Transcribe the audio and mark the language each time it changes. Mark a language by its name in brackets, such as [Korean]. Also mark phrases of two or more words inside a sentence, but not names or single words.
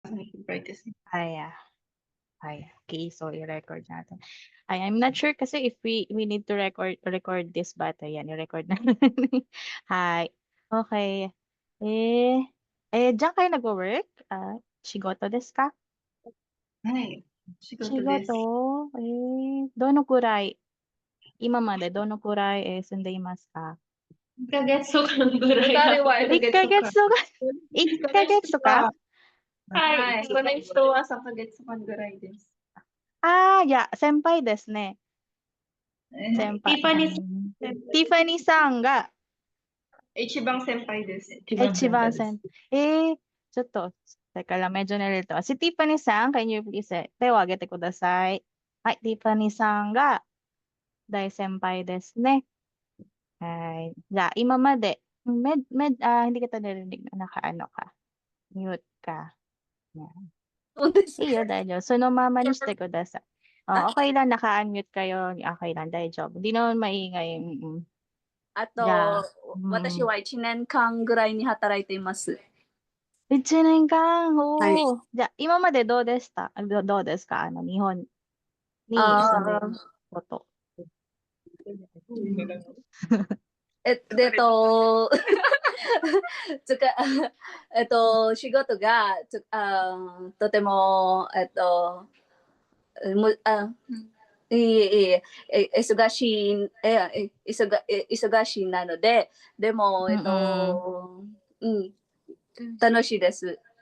[English] practice. [Filipino] Ay, okay, so i-record natin. [English] I'm not sure kasi if we need to record this, but [Filipino] ayan, i-record na. [English] Hi. Okay. [Filipino] Eh, diyan kayo nagwo-work? [Japanese] 仕事ですか? はい。仕事です。 Shigoto? どのくらい、今までどのくらい、住んでいますか？ 1ヶ月とかぐらい彼は1 1 ヶ月とか。ヶ月とか、1 1ヶヶ月月とか？とか。はい。この人は3ヶ月半ぐらいです。いや、先輩ですね。先輩。ティファニーティファニーさんが一番先輩です。一番先輩。ちょっと、 [Filipino] teka lang, medyo nalito. [English] Si Tiffany さん、can you please, [Japanese] 手を挙げてください。はい、Tiffany さんが大先輩ですね。はい。じゃあ、今まで、 [Filipino] hindi kita narinig na nakaano ka. Mute ka. Yan. [Japanese] そうです。 [Filipino] Iyo, [Japanese] 大丈夫。そのままにしてください。 [Filipino] Okay lang, naka-unmute kayo. Okay lang, 大丈夫。Hindi naman maingay. あ [Japanese] じゃあ、と、私は1年間ぐらいに働いています。 1年間、はい。じゃあ、今までどうでした？どうですか？日本に住んでること。つか、仕事がとても、むあいえいえ、忙しい、忙しいなので、でも、楽しいです。